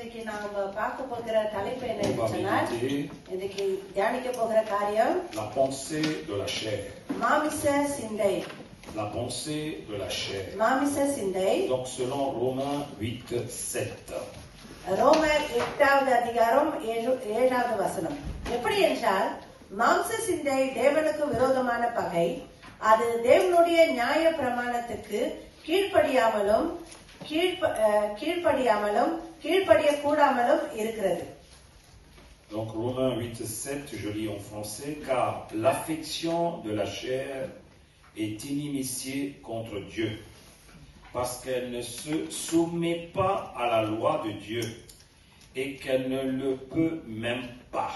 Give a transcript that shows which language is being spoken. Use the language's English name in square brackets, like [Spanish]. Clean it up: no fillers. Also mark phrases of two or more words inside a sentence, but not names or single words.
[French] La pensée de la chair. La pensée de la chair. Donc selon Romains 8, 7. [Tamil] ரோமர் 8வது அதிகாரம் 7வது வசனம். எப்படி என்றால் மாம்ச சிந்தை தேவனுக்கு விரோதமான பகை. அது தேவனுடைய நியாய பிரமாணத்துக்கு கீழ்ப்படிய கூடாமலும் இருக்கிறது. [French] Donc Romains 8, 7, je lis en français, car l'affection de la chair est inimitié contre Dieu, parce qu'elle ne se soumet pas à la loi de Dieu et qu'elle ne le peut même pas.